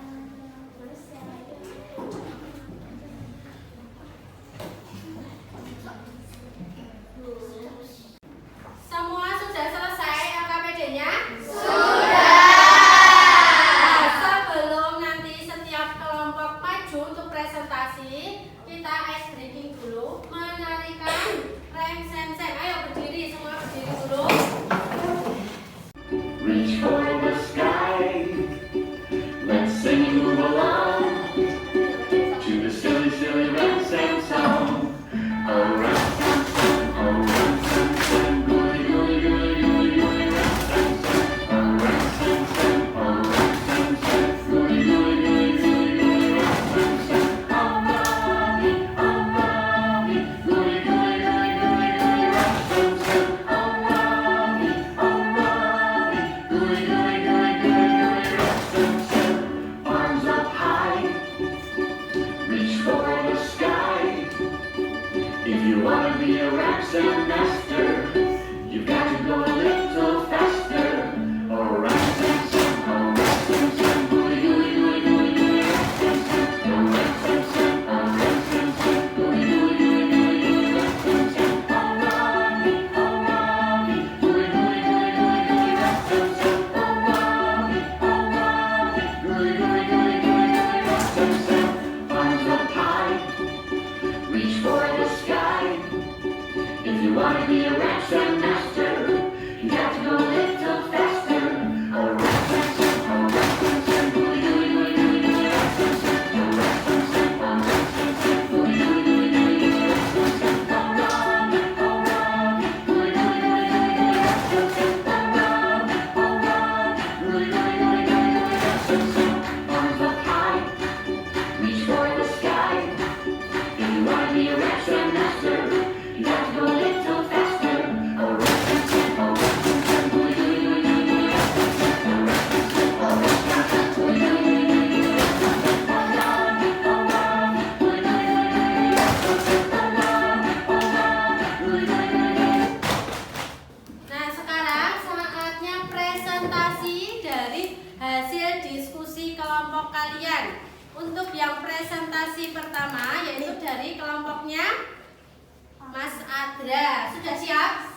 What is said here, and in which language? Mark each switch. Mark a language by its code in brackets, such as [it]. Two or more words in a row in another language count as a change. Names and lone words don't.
[id] Semua sudah selesai LKPD-nya? Sebelum nanti setiap kelompok maju untuk presentasi, kita [en] ice breaking [id] dulu, menarikan rem sem-sem. Ayo berdiri, semua berdiri dulu. [en] Reach for the sky. Let's sing and move along to the silly, silly rap sam song. Oh, rap sam sam, oh, rap sam sam, gooey, gooey, gooey, gooey, gooey, rap sam sam. Oh, rap sam sam, oh, rap sam sam, gooey, gooey, gooey, gooey, gooey, rap sam sam. Oh, mommy, gooey, gooey, gooey, gooey, gooey, rap sam sam. Oh, mommy, gooey, gooey, gooey, gooey, gooey, rap sam sam. Arms up high, reach for the sky. If you wanna be a rap sam master, you've got to go a little faster. Oh, rap sam sam, oh, rap sam sam, gooey, gooey, gooey, gooey, gooey, rap sam sam. Oh, rap sam sam, oh, rap sam sam, gooey, gooey, gooey, gooey, gooey, rap sam sam. Oh, mommy, gooey, gooey, gooey, gooey, gooey, rap sam sam. Oh, mommy, gooey, gooey, gooey, gooey, gooey, rap sam sam. Arms up high, reach for the sky. If you wanna be a rap sam master, you got to go a little faster. Oh, rap sam sam, oh, rap sam sam, gooey, gooey, gooey, gooey, gooey, rap sam sam. Oh, rap sam sam, oh, rap sam sam, gooey, gooey, gooey, gooey, gooey, rap sam sam. Oh, mommy, gooey, gooey, gooey, gooey, gooey, rap sam sam. Oh, mommy, gooey, gooey, gooey, gooey, gooey, rap sam sam. Arms up high, reach for the sky. If you wanna be a rap sam master, you got to go a little faster. Oh, rap sam sam, oh, rap sam sam, gooey, gooey, gooey, gooey, gooey, rap sam sam. Oh, rap sam sam, oh, rap sam sam, gooey, gooey, gooey, gooey, gooey, rap sam sam. Oh, mommy, gooey, gooey, gooey, gooey, rap sam sam. Oh, mommy, gooey, gooey, gooey, gooey. [id] Nah, sekarang saatnya presentasi dari hasil diskusi kelompok kalian. Untuk yang presentasi pertama yaitu dari kelompoknya Mas Adra. Sudah siap?